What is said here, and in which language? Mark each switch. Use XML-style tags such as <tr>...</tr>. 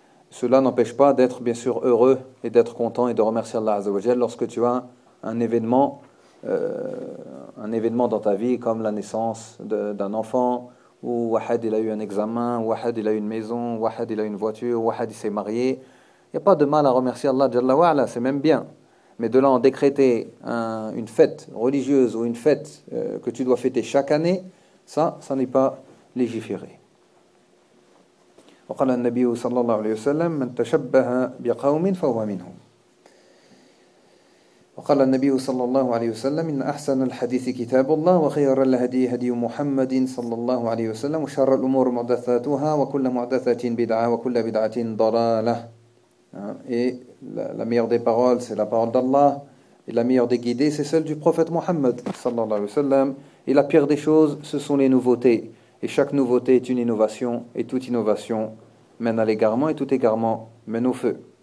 <fr>Cela n'empêche pas d'être bien sûr heureux et d'être content et de remercier Allah Azza wa Jalla lorsque tu as un événement dans ta vie comme la naissance d'un enfant ou Wahad il a eu un examen, Wahad il a eu une maison, Wahad il a eu une voiture, Wahad il s'est marié. Il n'y a pas de mal à remercier Allah Jalla wa Ala, c'est même bien. Mais de là en décréter une fête religieuse ou une fête que tu dois fêter chaque année, ça n'est pas légiféré.</fr> <ar>وقال النبي صلى الله عليه وسلم من تشبه بقوم فهو منهم وقال النبي صلى الله عليه وسلم إن أحسن الحديث كتاب الله وخير الهدي هدي محمد صلى الله عليه وسلم وشر الأمور محدثاتها وكل محدثة بدعة وكل بدعة ضلالة</ar> <fr>La meilleure des paroles, c'est la parole d'Allah. Et la meilleure des guidées, c'est celle du prophète Mohammed, sallallahu alayhi wa sallam. Et la pire des choses, ce sont les nouveautés. Et chaque nouveauté est une innovation, et toute innovation mène à l'égarement, et tout égarement mène au feu.</fr>